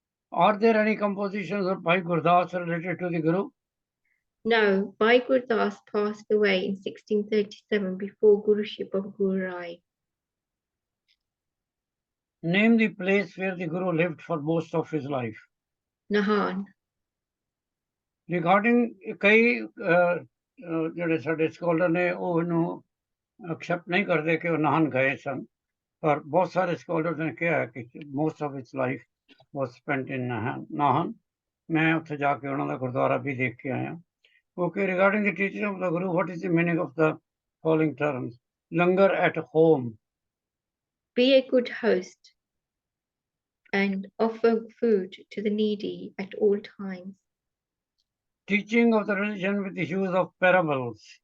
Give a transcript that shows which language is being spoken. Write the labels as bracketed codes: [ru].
[en] Are there any compositions of Bhai Gurdas related to the Guru? No, Bhai Gurdas passed away in 1637 before Guruship of Guru Rai. Name the place where the Guru lived for most of his life. Nahan. [pa] Regarding कई ਜਿਹੜੇ ਸਾਡੇ scholar ਨੇ ਉਹ ਇਹਨੂੰ accept ਨਹੀਂ ਕਰਦੇ ਕਿ ਉਹ ਨਾਹਨ ਗਏ ਸਨ ਪਰ ਬਹੁਤ ਸਾਰੇ ਸਕਾਲਰਸ ਨੇ ਕਿਹਾ ਕਿ [en] most of his life was spent in Nahan. [pa] मैं उत्थे जाके उन्हों दा गुरुद्वारा भी देख के आया. [en] Okay, regarding the teaching of the Guru, what is the meaning of the following terms? Langar at home. Be a good host and offer food to the needy at all times. Teaching of the religion with the use of parables.